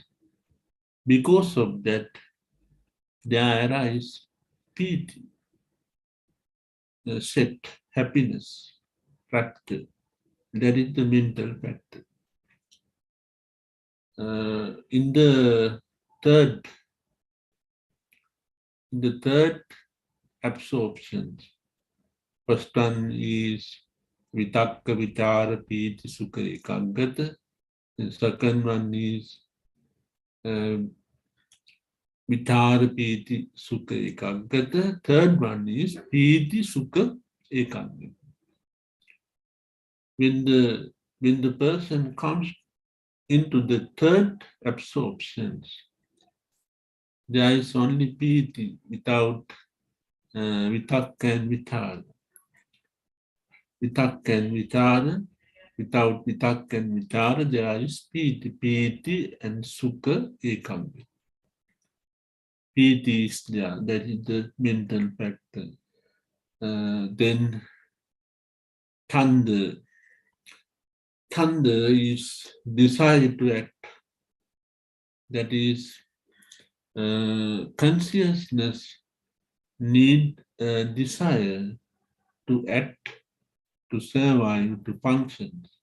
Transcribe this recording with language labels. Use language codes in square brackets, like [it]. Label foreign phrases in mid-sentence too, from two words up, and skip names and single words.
[en] Because of that, there arise piti, set, happiness, factor. That is the mental factor. In the third absorption, first one is [pi] vitakka, vichara, piti, sukha, ekaggata. [en] The second one is [pi] vichara, piti, sukha, ekaggata. [en] Third one is [pi] piti, sukha, ekaggata. [en] When the person comes into the third absorptions, there is only piti without vitakka and vichara. Vitakka and vichara, without vitakka and vichara, there is piti and [pi] sukha ekaggata. [en] Piti is there, that is the mental factor. Then thanda. Thanda is desire to act. That is, consciousness need a desire to act, to survive, to function.